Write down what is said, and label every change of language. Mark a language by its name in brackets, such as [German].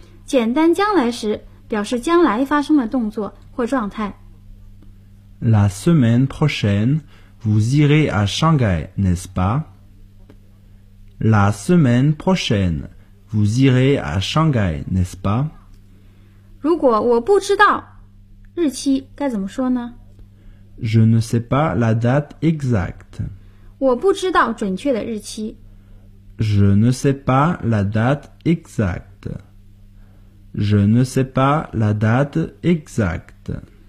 [Chinese] 简单将来时表示将来发生的动作或状态。 [French] La semaine prochaine, vous irez à Shanghai, n'est-ce pas? La semaine prochaine, vous irez à Shanghai, n'est-ce pas? [Chinese] 如果我不知道日期该怎么说呢？ [French] Je ne sais pas la date exacte. [Chinese] 我不知道准确的日期。 [French] Je ne sais pas la date exacte. Je ne sais pas la date exacte.